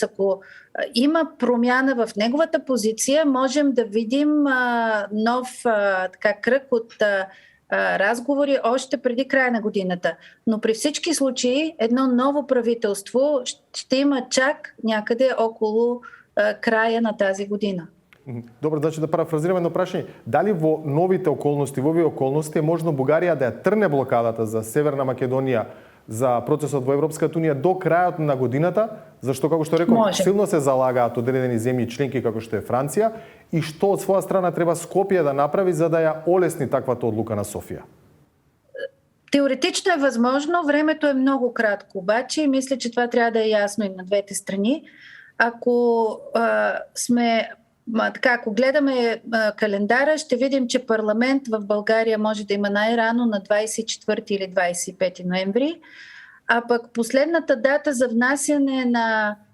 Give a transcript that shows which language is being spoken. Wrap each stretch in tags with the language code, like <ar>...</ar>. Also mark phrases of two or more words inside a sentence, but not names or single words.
<bg>ако има промяна в неговата позиция, можем да видим нов кръг от разговори още преди края на годината. Но при всички случаи едно ново правителство ще има чак някъде около края на тази година.</bg> <mk>Добро, значи да парафразираме едно прашање. Дали во новите околности, во овие околности е можно Бугарија да ја трне блокадата за Северна Македонија за процесот во Европската унија до крајот на годината, зашто, како што реков, силно се залагаат одредени земји членки како што е Франција, и што од своја страна треба Скопје да направи за да ја олесни таквата одлука на Софија?</mk> <bg>Теоретично е възможно, времето е много кратко, обаче и мисля, че това трябва да е ясно и на двете страни. Ако ако гледаме календара, ще видим, че парламент в България може да има най-рано на 24 или 25 ноември, а пък последната дата за внасяне на</bg>